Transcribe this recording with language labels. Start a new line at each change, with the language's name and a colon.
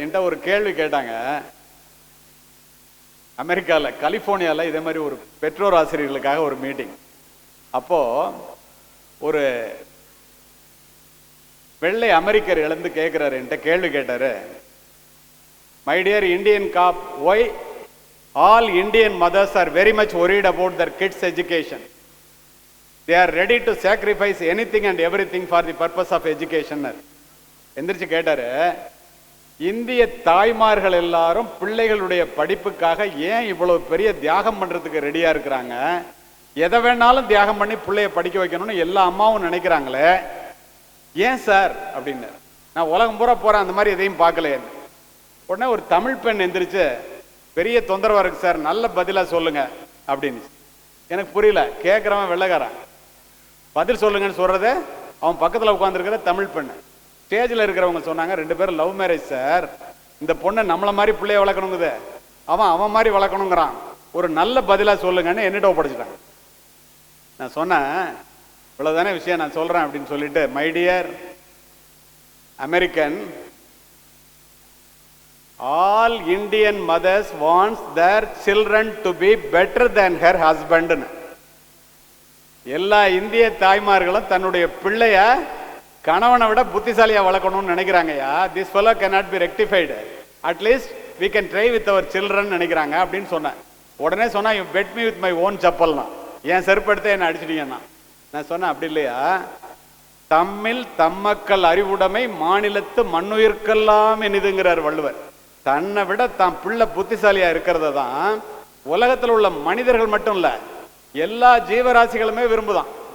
Tamil: என்கிட்ட ஒரு கேள்வி கேட்டாங்க. அமெரிக்காவில் கலிஃபோர்னியாவில் இதே மாதிரி ஒரு பெற்றோர் ஆசிரியர்களுக்காக ஒரு மீட்டிங். அப்போது ஒரு வெள்ளை அமெரிக்கர் எழுந்து கேட்குறாரு, என்கிட்ட கேள்வி கேட்டார்.
English: My dear Indian cop, why all Indian mothers are very much worried about their kids' education. They are ready to sacrifice anything and everything for the purpose of education.
Tamil: எந்திரிச்சு கேட்டாரு, இந்திய தாய்மார்கள் எல்லாரும் பிள்ளைகளுடைய படிப்புக்காக ஏன் இவ்வளவு பெரிய தியாகம் பண்றதுக்கு ரெடியா இருக்கிறாங்க? எதை வேணாலும் தியாகம் பண்ணி பிள்ளைய படிக்க வைக்கணும்னு எல்லா அம்மாவும் நினைக்கிறாங்களே, ஏன் சார் அப்படின்னு. நான் உலகம் பூரா போறேன், அந்த மாதிரி எதையும் பார்க்கலையே. உடனே ஒரு தமிழ் பெண் எந்திரிச்சு, பெரிய தொந்தரவா இருக்கு சார், நல்ல பதிலா சொல்லுங்க அப்படின்னு. எனக்கு புரியல, கேட்குறவன் வெள்ளைக்காரன், பதில் சொல்லுங்கன்னு சொல்றது அவன் பக்கத்தில் உட்காந்துருக்கிற தமிழ் பெண்ணு. ஸ்டேஜில் இருக்கிறவங்க சொன்னாங்க, 2 பேரும் லவ் மேரேஜ் சார், இந்த பொண்ணை நம்மளை மாதிரி பிள்ளைய வளர்க்கணுங்குது, அவன் மாதிரி வளர்க்கணுங்கிறான், ஒரு நல்ல பதிலா சொல்லுங்கன்னு என்னிட்ட ஒப்படைச்சிட்டாங்க. நான் சொன்னேன், இவ்வளவுதானே விஷயம், நான் சொல்றேன் அப்படின்னு சொல்லிட்டு,
English: My dear American, all Indian mothers wants their children to be better than her husband.
Tamil: எல்லா இந்திய தாய்மார்களும் தன்னுடைய பிள்ளைய கணவனை விட புத்திசாலியா வளர்க்கணும்னு நினைக்கிறாங்கயா.
English: this fellow cannot be rectified, at least we can try with our children
Tamil: நினைக்கிறாங்க அப்படின்னு சொன்னேன். உடனே சொன்னா,
English: you bet me with my own
Tamil: செப்பல்னா, என் செருப்படுத்த என்ன அடிச்சிட்டீங்கன்னா. நான் சொன்னேன், அப்படி இல்லையா, தம்மில் தம்மக்கள் அறிவுடைமை மாநிலத்து மண்ணுயிர்க்கெல்லாம் இனிதுங்கிறார் வள்ளுவர். தன்னை விட தான் பிள்ளை புத்திசாலியா இருக்கிறத தான் உலகத்தில் உள்ள மனிதர்கள் மட்டும் இல்ல, எல்லா ஜீவராசிகளுமே விரும்புதான்.